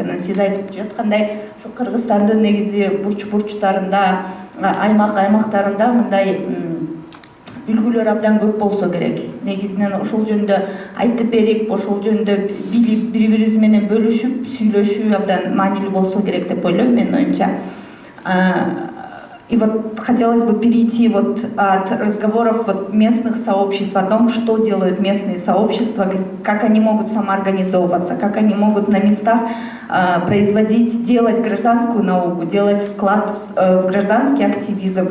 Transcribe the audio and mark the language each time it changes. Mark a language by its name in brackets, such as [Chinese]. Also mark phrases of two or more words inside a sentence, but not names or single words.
[Kyrgyz] Анан сиз айтып жаткандай, ушу Кыргызстандын негизи бурч-бурчтарында, аймактарында мындай үлгүлөр абдан көп болсо керек. Негизинен ошол жөнүндө айтып берип, ошол жөнүндө билип, бири-бирибиз менен бөлүшүп, сүйлөшүү абдан маанилүү болсо керек деп ойлойм, менин оюмча. [Russian] И вот хотелось бы перейти вот от разговоров вот местных сообществ о том, что делают местные сообщества, как они могут самоорганизовываться, как они могут на местах производить, делать гражданскую науку, делать вклад в гражданский активизм.